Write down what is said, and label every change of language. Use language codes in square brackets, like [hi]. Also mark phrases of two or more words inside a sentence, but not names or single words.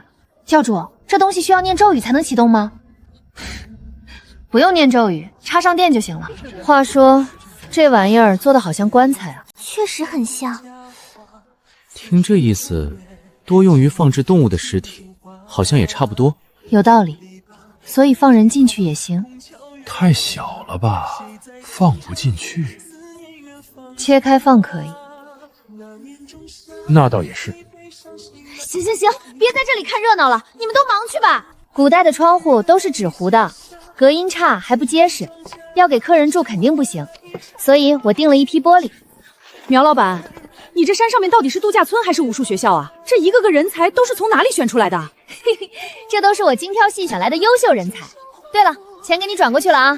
[zh] 教主，這東西需要念咒語才能啟動嗎？不用念咒語，插上電就行了。話說，這玩意兒做的好像棺材啊。確實很像。聽這意思，多用於放置動物的屍體，好像也差不多。有道理，所以放人進去也行。太小了吧，放不進去。切開放可以。那倒也是。行，別在這裡看熱鬧了，你們都忙去吧。古代的窗戶都是紙糊的，隔音差還不結實，要給客人住肯定不行，所以我訂了一批玻璃。苗老闆，你這山上面到底是度假村還是武術學校啊？這一個個人才都是從哪裡選出來的？這都是我精挑細選來的優秀人才。對了，錢給你轉過去了啊。